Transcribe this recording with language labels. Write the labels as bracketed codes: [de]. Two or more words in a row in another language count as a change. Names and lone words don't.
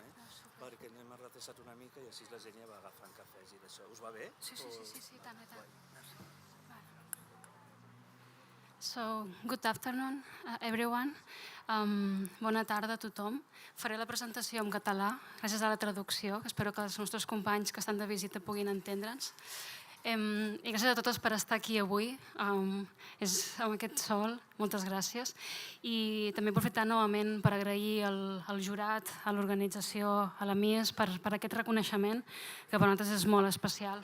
[ca] perquè n'hem arratissat una mica i així la gent ja va agafant cafès i d'això. Us va bé? Sí, tant. [en] So, good afternoon, everyone. [ca] Bona tarda a tothom. Faré la presentació en català, gràcies a la traducció, que espero que els nostres companys que estan de visita puguin entendre'ns. I gràcies a totes per estar aquí avui, amb aquest sol, moltes gràcies. I també aprofitar novament per agrair al jurat, a l'organització, a la Mies, per aquest reconeixement, que per nosaltres és molt especial.